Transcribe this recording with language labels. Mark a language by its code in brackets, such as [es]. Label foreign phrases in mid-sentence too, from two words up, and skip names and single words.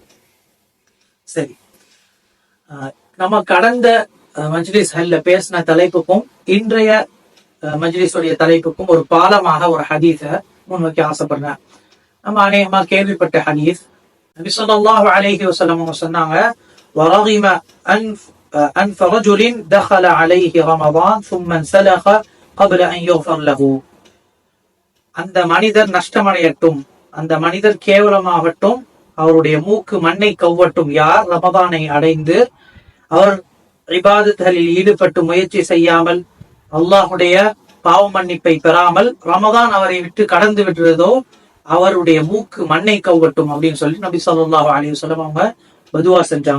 [ta] சரி, நம்ம கடந்த மஜ்லிஸ்ல பேசின தலைப்புக்கும் இன்றைய மஜ்லிஸுடைய தலைப்புக்கும் ஒரு பாலமாக ஒரு ஹதீஸ முன்வைக்க ஆசைப்படுறேன். நம்ம அநேகமா கேள்விப்பட்ட ஹதீஸ். நபி [ar] صلى الله عليه وسلم [ta] சொன்னாங்க, வரகிம [ar] أنف رجل دخل عليه رمضان ثم انسلخ قبل أن يغفر له. [ta] அந்த மனிதர் நஷ்டமடையட்டும், அந்த மனிதர் கேவலமாகட்டும், அவருடைய மூக்கு மண்ணை கவ்வட்டும் யார் ரமதானை அடைந்து அவர் இபாதத்துகளில் ஈடுபட்டு முயற்சி செய்யாமல், அல்லாஹுடைய பாவ மன்னிப்பை பெறாமல் ரமதான் அவரை விட்டு கடந்து விடுறதோ அவருடைய மூக்கு மண்ணை கவ்வட்டும் அப்படின்னு சொல்லி நபி [ar] صلى الله عليه وسلم [ta] அவங்க பதுவா செஞ்சாங்க.